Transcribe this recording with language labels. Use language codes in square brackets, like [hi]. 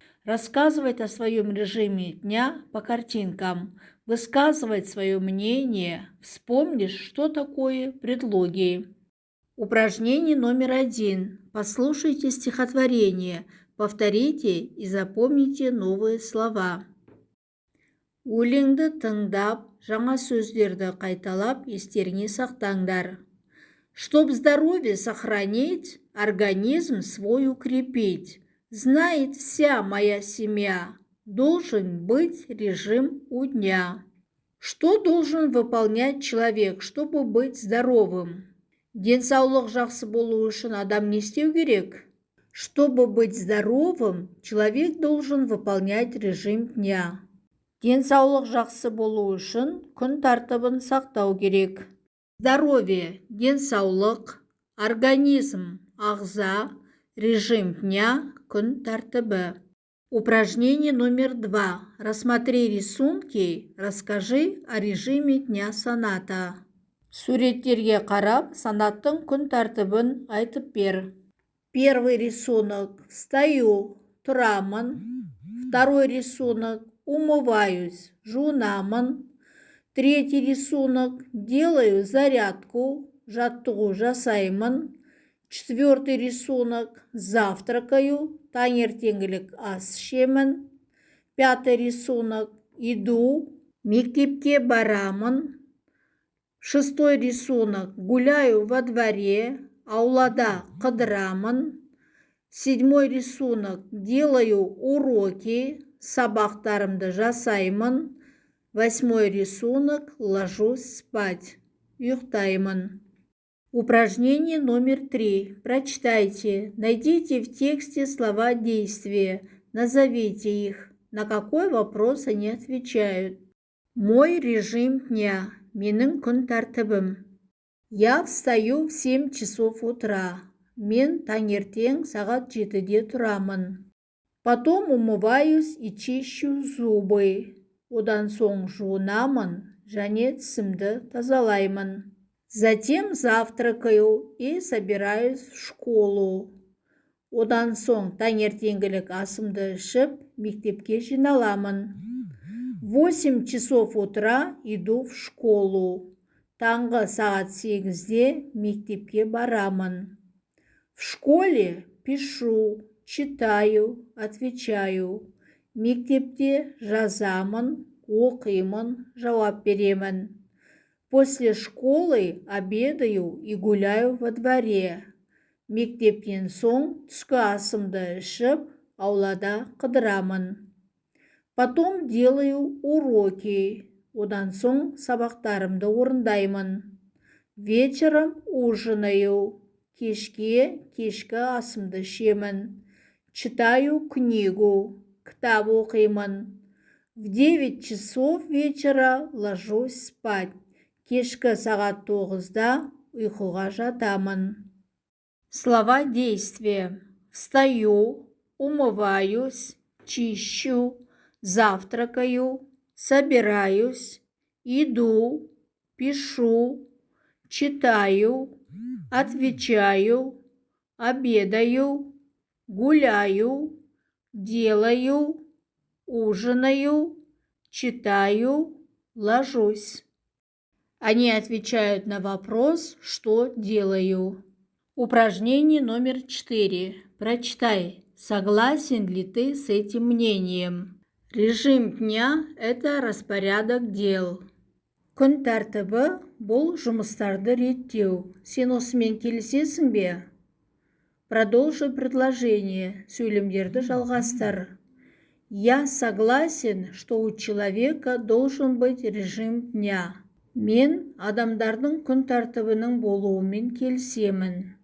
[ru] Рассказывать о своем режиме дня по картинкам, высказывать свое мнение, вспомнишь, что такое предлоги. Упражнение номер 1. Послушайте стихотворение, повторите и запомните новые слова. [kk] Өлеңді тыңдап, жаңа сөздерді қайталап, естеріңе сақтаңдар. [ru] Чтоб здоровье сохранить, организм свой укрепить. Знает вся моя семья, должен быть режим у дня. Что должен выполнять человек, чтобы быть здоровым? [kk] Денсаулық жақсы болу үшін адам не істеу керек? [ru] Чтобы быть здоровым, человек должен выполнять режим дня. [kk] Денсаулық жақсы болу үшін күн тәртібін сақтау керек. [ru] Здоровье, [kk] денсаулық, [ru] организм, [kk] ағза, [ru] режим дня, [kk] күн тәртібі. [ru] Упражнение номер 2. Рассмотри рисунки, расскажи о режиме дня саната. [kk] Суреттерге қарап, санаттың күн тәртібін айтып бер. [ru] Первый рисунок. Встаю, [kk] тұрамын. [ru] Второй рисунок. Умываюсь, [kk] жуынамын. [ru] Третий рисунок. Делаю зарядку, [kk] жаттығу жасаймын. [ru] Четвертый рисунок. Завтракаю, [kk] таңертеңгілік ас ішемін. [ru] Пятый рисунок. Иду, [kk] мектепке барамын. [ru] Шестой рисунок. Гуляю во дворе, [kk] аулада қыдырамын. [ru] Седьмой рисунок. Делаю уроки, [kk] сабақтарымды жасаймын. [ru] Восьмой рисунок. Ложусь спать, [kk] ұйықтаймын. [ru] Упражнение номер 3. Прочитайте. Найдите в тексте слова действия. Назовите их. На какой вопрос они отвечают? Мой режим дня. [kk] Менің күн тәртібім. [ru] Я встаю в 7 часов утра. [kk] Мен таңертең сағат 7-де тұрамын. [ru] Потом умываюсь и чищу зубы. [kk] Одан соң жуынамын және тісімді тазалаймын. [ru] Затем завтракаю и собираюсь в школу. [kk] Одан соң таңертеңгілік асымды ішіп, мектепке жиналамын. [ru] В 8 часов утра иду в школу. [kk] Таңғы сағат 8-де мектепке барамын. [ru] В школе пишу, читаю, отвечаю. [kk] Мектепте жазамын, оқимын, жауап беремін. [ru] После школы обедаю и гуляю во дворе. [kk] Мектептен соң түскі асымды ішіп, аулада қыдырамын. [ru] Потом делаю уроки. [kk] Одан соң сабақтарымды орындаймын. [ru] Вечером ужинаю. [kk] Кешкі асымды ішемін. [ru] Читаю книгу. [kk] Кітап оқимын. [ru] В 9 часов вечера ложусь спать. [kk] Кешкі сағат 9-да ұйқыға жатамын. [ru] Слова действия. Встаю, умываюсь, чищу, завтракаю, собираюсь, иду, пишу, читаю, отвечаю, обедаю, гуляю, делаю, ужинаю, читаю, ложусь. Они отвечают на вопрос, что делаю. Упражнение номер 4. Прочитай, согласен ли ты с этим мнением. Режим дня – это распорядок дел. [kk] Күн тәртібі бұл жұмыстарды реттеу. Сен осымен келісесің бе? [ru] Продолжи предложение. [kk] Сөйлемдерді жалғастыр. [ru] Я согласен, что у человека должен быть режим дня. [kk] Мен адамдардың күн тәртібінің болуымен келісемін.